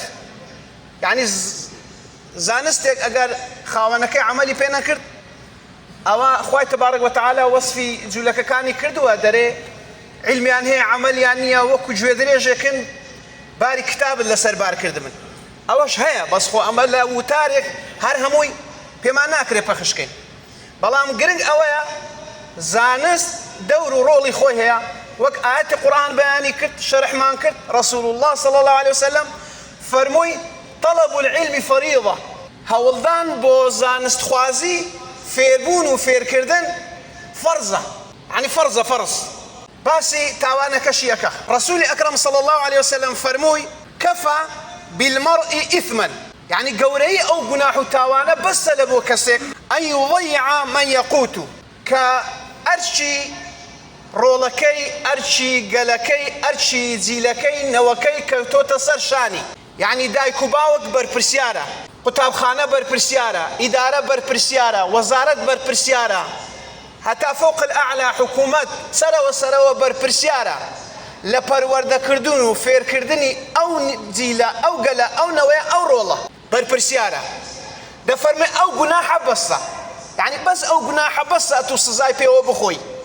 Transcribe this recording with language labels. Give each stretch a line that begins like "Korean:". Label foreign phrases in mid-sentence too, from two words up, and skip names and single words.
Central Kurdish: یعنی زانستێک ئەگەر خاوەنەکەی عەمەلی پێ نەکرد، ئەوە خوای
Arabic: تبارەک وتعالى
Central Kurdish: وەسفی جوولەکەکانی کردووە، دەرێ علمیان هەیە عەمەلیان نییە، وەکو گوێ درێژێکن باری کتابت لەسەر بارکردن. ئەوەش هەیە، بەس خۆ ئەمە لە وتارێک هەر هەمووی پێمان ناکرێ پەخشکەین. بەڵام گرنگ ئەوەیە زانست دەور و ڕۆڵی خۆی هەیە، وەک ئاەتی قورئان بەیانی کرد، شەرحمان کرد.
Arabic: رسول الله صلى الله عليه وسلم
Central Kurdish: فەرمووی
Arabic: طلب العلم
Central Kurdish: فەریضە، هەوڵدان بۆ زانستخوازی، فێربوون و فێرکردن فەرزە، یعنی فەرزە، فەرز. باسی تاوانەکەشی یەکە. رسولی ئەکرەم
Arabic: صلى الله عليه وسلم
Central Kurdish: فەرمووی
Arabic: کەفە بالمرء إثما،
Central Kurdish: يعني گەورەی ئەو گوناح و تاوانە بەسە لە بۆ کەسێک
Arabic: ئەن يضيع من يقوت،
Central Kurdish: کە ئەرچی ڕۆڵەکەی، ئەرچی گەلەکەی، ئەرچی جیلەکەی، نەوەکەی کەوتۆتە سەر شانی. يعني دایک و باوک بەرپرسیارە، قوتابخانە بەرپرسیارە، ئیدارە بەرپرسیارە، وەزارەت بەرپرسیارە، هەتا
Arabic: فوق الأعلى
Central Kurdish: حکوومەت سەرەوە بەرپرسیارە لە پەروەردەکردن و فێرکردنی ئەو جیلە، ئەو گەلە، ئەو نەوەیە، ئەو ڕۆڵە بەرپرسیارە. دەفەرمێ ئەو گوناحە بەسە، یعنی بەس ئەو گوناحە بەسە تو سزای پێوە بخۆی.